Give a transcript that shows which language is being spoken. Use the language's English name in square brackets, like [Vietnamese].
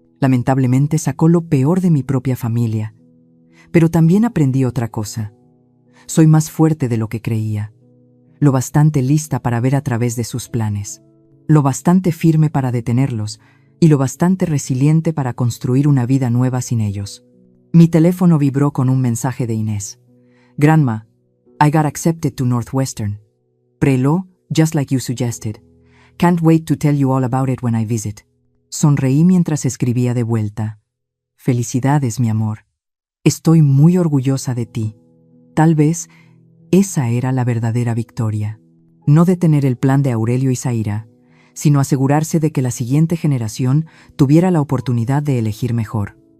[Spanish] Lamentablemente sacó lo peor de mi propia familia. Pero también aprendí otra cosa. Soy más fuerte de lo que creía. Lo bastante lista para ver a través de sus planes. Lo bastante firme para detenerlos y lo bastante resiliente para construir una vida nueva sin ellos. Mi teléfono vibró con un mensaje de Inés. [English] Grandma, I got accepted to Northwestern. Pre-law, just like you suggested. Can't wait to tell you all about it when I visit. [Spanish] Sonreí mientras escribía de vuelta. Felicidades, mi amor. Estoy muy orgullosa de ti. Tal vez esa era la verdadera victoria. No detener el plan de Aurelio y Zaira, sino asegurarse de que la siguiente generación tuviera la oportunidad de elegir mejor.